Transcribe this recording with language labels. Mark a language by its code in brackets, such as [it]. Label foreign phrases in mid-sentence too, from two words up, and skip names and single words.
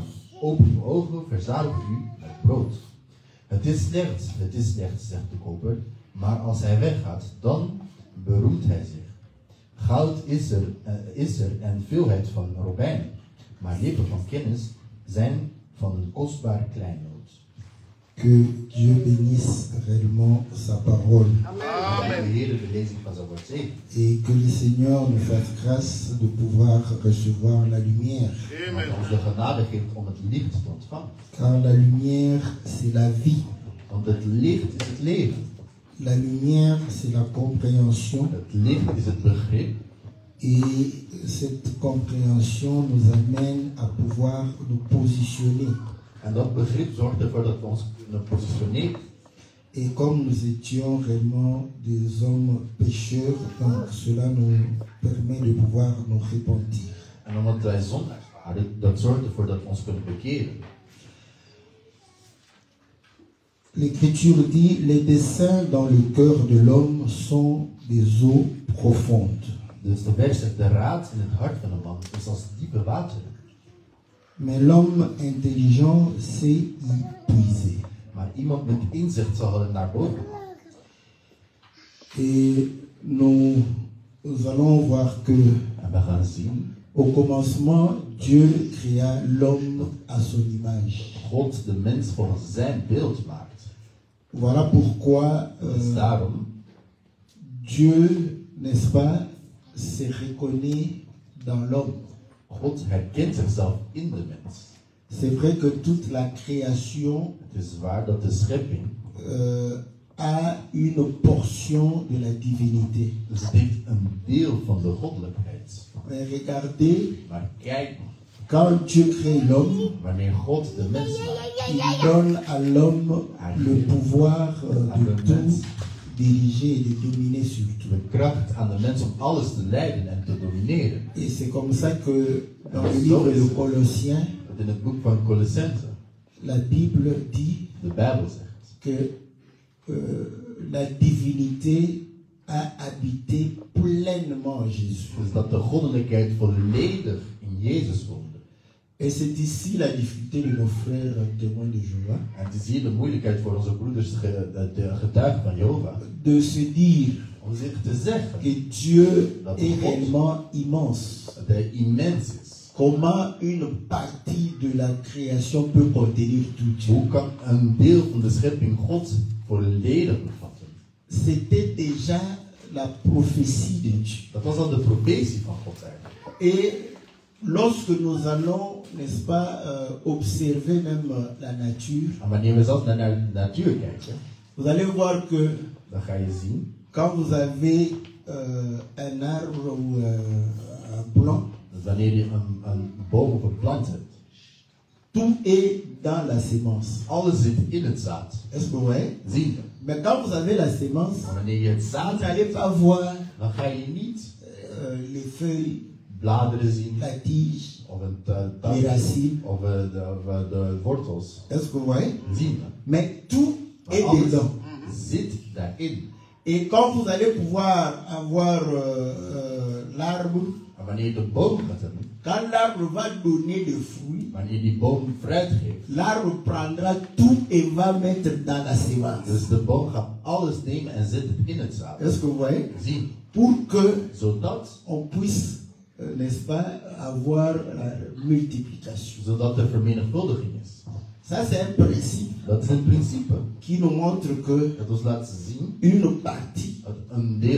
[nl] Open uw ogen, verzadig u met brood. Het is slecht, zegt de koper, maar als hij weggaat, dan beroemt hij zich. Goud is er en veelheid van robijnen, maar lippen van kennis zijn van een kostbaar kleinood. [fr] Que Dieu bénisse réellement sa parole. Amen. Et que le Seigneur nous fasse grâce de pouvoir recevoir la lumière. Amen. [nl] Ons de genade geeft om het licht te ontvangen. [fr] Car la lumière, c'est la vie. [nl] Want het licht is het leven. [fr] La lumière, c'est la compréhension. [nl] Het licht is het begrip. [fr] Et cette compréhension nous amène à pouvoir nous positionner. [nl] En dat begrip zorgt ervoor dat we ons kunnen positioneren. [fr] Et comme nous étions réellement des hommes pécheurs, donc cela nous permet de pouvoir nous repentir. [nl] En omdat wij zondaars waren, dat zorgt ervoor dat we ons kunnen bekeren. [fr] L'Écriture dit, les desseins dans le cœur de l'homme sont des eaux profondes. [nl] Dus de vers zegt, de raad in het hart van een man is als diepe wateren. [fr] Mais l'homme intelligent sait y puiser. [nl] Maar iemand met inzicht zal er naar boven. [fr] Et nous allons voir que [nl] En we gaan zien, [fr] au commencement, Dieu créa l'homme à son image. [nl] God de mens volgens zijn beeld maakt. [fr] Voilà pourquoi [nl] Dus daarom, [fr] Dieu, n'est-ce pas, se reconnaît dans l'homme. [nl] God herkent zichzelf in de mens. [fr] C'est vrai que toute la création [nl] Het is waar dat de schepping [fr] a une portion de la divinité. [nl] dus het heeft een deel van de goddelijkheid. [fr] Mais regardez, [nl] Maar kijk, [fr] quand Dieu crée l'homme, [nl] wanneer God de mens maakt, [fr] il donne à l'homme le pouvoir de tout diriger et de dominer sur tout. [nl] de kracht aan de mens om alles te leiden en te domineren. [fr] Et c'est comme ça que dans le livre de Colossiens, [nl] Dat in het boek van Colossense, [fr] la Bible dit [nl] de Bijbel zegt, [fr] que la divinité a habité pleinement en Jésus. [nl] dus dat de goddelijkheid volledig in Jezus woonde. [fr] Et c'est ici la difficulté de nos frères témoins de Jéhovah, [nl] En het is hier de moeilijkheid voor onze broeders, de getuigen van Jehovah, [fr] de se dire [nl] om zich te zeggen [fr] que Dieu est réellement immense. [nl] dat hij immens is. [fr] Comment une partie de la création peut contenir tout Dieu? [nl] Hoe kan een deel van de schepping God volledig bevatten? [fr] C'était déjà la prophétie de Dieu. [nl] Dat was al de profetie van God eigenlijk. [fr] Et lorsque nous allons, n'est-ce pas, observer même la nature, [nl] En wanneer we zelf naar de natuur kijken, [fr] vous allez voir que [nl] dan ga je zien, [fr] quand vous avez un arbre ou un plant, [nl] dat wanneer je een boom of een plant hebt, [fr] tout est dans la sémence. [nl] alles zit in het zaad. [fr] Est-ce que vous voyez? [nl] Zien we. [fr] Mais quand vous avez la sémence, [nl] Maar wanneer je het [fr] vous [nl] zaad [fr] n'allez [nl] hebt, [fr] pas voir [nl] dan ga je niet [fr] les feuilles, [nl] bladeren zien, [fr] la tige, [nl] of een [fr] les [nl] tak, [fr] racines. [nl] of de wortels. [fr] Est-ce que vous voyez? [nl] Zien we. [fr] Mais tout [nl] Maar [fr] est [nl] alles [fr] dedans. [nl] zit daarin. [fr] Et quand vous allez pouvoir avoir l'arbre, [nl] En wanneer je de boom gaat hebben, [fr] quand l'arbre va donner des fruits, [nl] wanneer die boom fruit geeft, [fr] l'arbre prendra tout et va mettre dans la sémence. [nl] dus de boom gaat alles nemen en zet het in het zaad. [fr] Est-ce que vous voyez? [nl] Zien. [fr] Pour que [nl] Zodat, [fr] on puisse, n'est-ce pas, avoir la multiplication. [nl] zodat er vermenigvuldiging is. [fr] Ça, c'est un principe [nl] Dat is een principe [fr] qui nous montre que [nl] dat ons laat zien [fr] une partie [nl] dat een deel